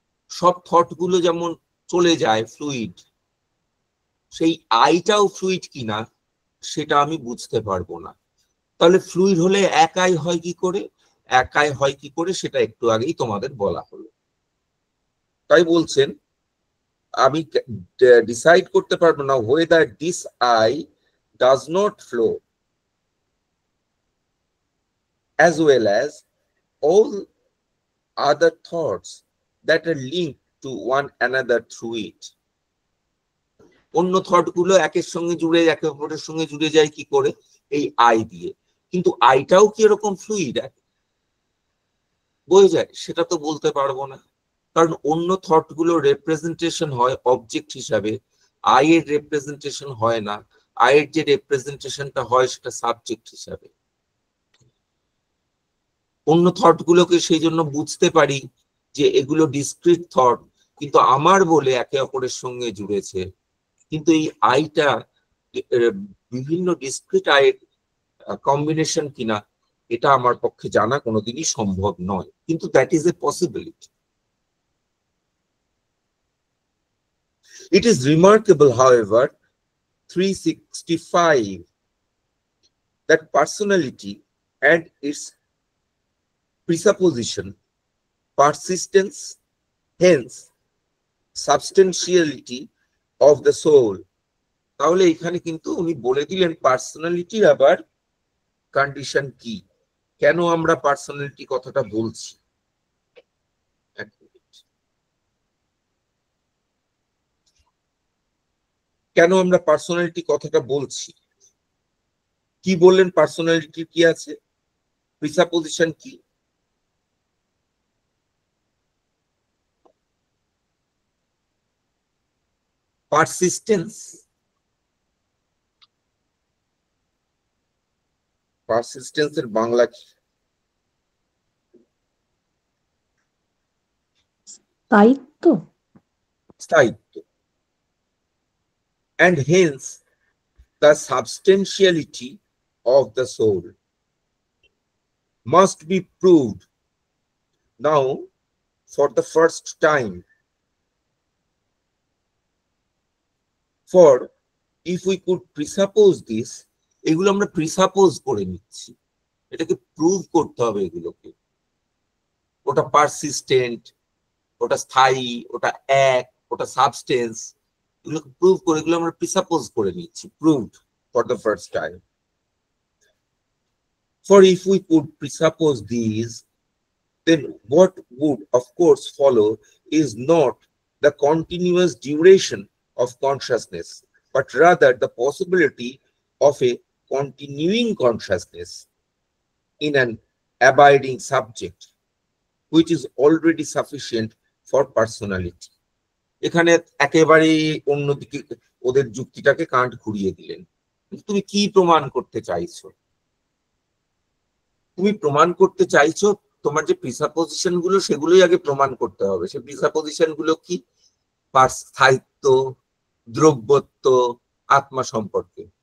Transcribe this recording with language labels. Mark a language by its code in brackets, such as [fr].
[bn] সব থট গুলো যেমন চলে যায় ফ্লুইড, সেই আইটাও ফ্লুইড কিনা সেটা আমি বুঝতে পারবো না। তাহলে ফ্লুইড হলে একাই হয় কি করে, একাই হয় কি করে সেটা একটু আগেই তোমাদের বলা হলো। তাই বলছেন আমি ডিসাইড করতে পারবো না [en] whether this I does not flow as well as all other thoughts that are linked to one another through it. [bn] অন্য থট গুলো একের সঙ্গে জুড়ে, একে অপরের সঙ্গে জুড়ে যায় কি করে, এই আই দিয়ে। কিন্তু আইটাও কি এরকম ফ্লুইড বয়ে যায়, সেটা তো বলতে পারবো না, কারণ অন্য থট গুলো রিপ্রেজেন্টেশন হয় অবজেক্ট হিসাবে, আই এর রিপ্রেজেন্টেশন হয় না। আই এর যে রিপ্রেজেন্টেশনটা হয় সেটা সাবজেক্ট হিসাবে। অন্য থট গুলোকে সেই জন্য বুঝতে পারি যে এগুলো ডিসক্রিট থট, কিন্তু আমার বলে একে অপরের সঙ্গে জুড়েছে। কিন্তু এই আইটা বিভিন্ন ডিসক্রিট আইয়ের কম্বিনেশন কিনা এটা আমার পক্ষে জানা কোনোদিনই সম্ভব নয়, কিন্তু [en] That is a possibility. It is remarkable, however, 365, that personality and its presupposition, persistence, hence substantiality of the soul. [bn] তাহলে এখানে কিন্তু উনি বলে দিলেন পার্সোনালিটির আবার কন্ডিশন কি, কেন আমরা পার্সোনালিটি কথাটা বলছি। কেন আমরা পার্সোনালিটি কথাটা বলছি, কি বললেন পার্সোনালিটি কি আছে, প্রিসাপোজিশন কি, পারসিস্টেন্স, পারসিস্টেন্সের বাংলা কি? স্থায়িত্ব। স্থায়িত্ব। [en] And hence the substantiality of the soul must be proved now for the first time. For if we could presuppose this, [bn] এগুলো আমরা প্রিসাপোজ করে নিচ্ছি, এটাকে প্রুভ করতে হবে এগুলোকে। ওটা পারসিস্টেন্ট, ওটা স্থায়ী, ওটা এক, ওটা সাবস্টেন্স, এগুলোকে প্রুভ করে, এগুলো আমরা প্রিসাপোজ করে নিচ্ছি, [en] Proved for the first time. For if we could presuppose these, then what would of course follow is not the continuous duration of consciousness, but rather the possibility of a continuing consciousness in an abiding subject, which is already sufficient for personality. [bn] এখানে একেবারে অন্যদিকে ওদের যুক্তিটাকে কাঁট ঘুরিয়ে দিলেন। তুমি কি প্রমাণ করতে চাইছো? তুমি প্রমাণ করতে চাইছো তোমার যে প্রিসাপোজিশন গুলো সেগুলোই আগে প্রমাণ করতে হবে। সে প্রিসাপোজিশন গুলো কি? স্থায়িত্ব, দ্রব্যত্ব, আত্মা সম্পর্কে।